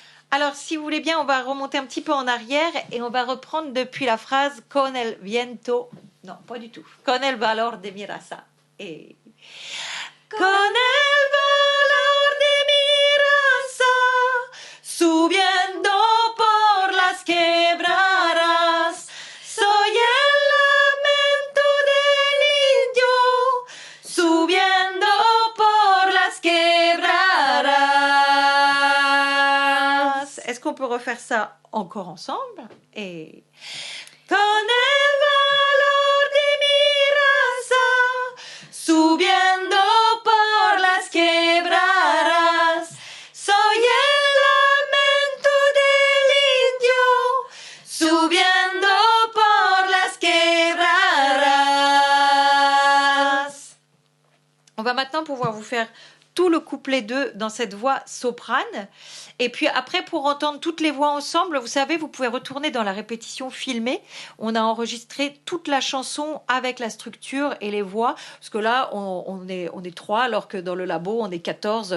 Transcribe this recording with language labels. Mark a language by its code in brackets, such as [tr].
[fr] Alors, si vous voulez bien, on va remonter un petit peu en arrière et on va reprendre depuis la phrase [es] con el viento. [fr] Non, pas du tout. [es] Con el valor de mi raza. Et con el valor de mi raza, subiendo por las quebradas. Soy el lamento del indio, subiendo por las quebradas. [fr] Est-ce qu'on peut refaire ça encore ensemble? [es] Et con el valor de mi raza, subiendo por las quebradas. Soy el lamento del indio, subiendo por las quebradas. [fr] On va maintenant pouvoir vous faire tout le couplet 2 dans cette voix soprane. Et puis après, pour entendre toutes les voix ensemble, vous savez, vous pouvez retourner dans la répétition filmée. On a enregistré toute la chanson avec la structure et les voix. Parce que là, on est 3, alors que dans le labo, on est 14.